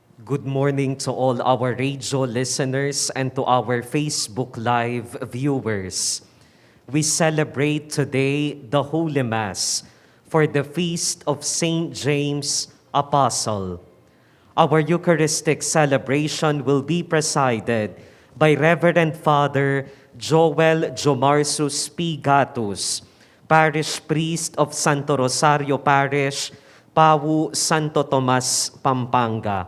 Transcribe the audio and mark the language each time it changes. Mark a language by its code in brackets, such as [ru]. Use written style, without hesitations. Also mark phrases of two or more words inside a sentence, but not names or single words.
[en] Good morning to all our radio listeners and to our Facebook Live viewers. We celebrate today the Holy Mass for the feast of Saint James Apostle. Our Eucharistic celebration will be presided by Reverend Father Jowel Jomarsus P. Gatus, Parish Priest of Santo Rosario Parish, Pawu Santo Tomas, Pampanga.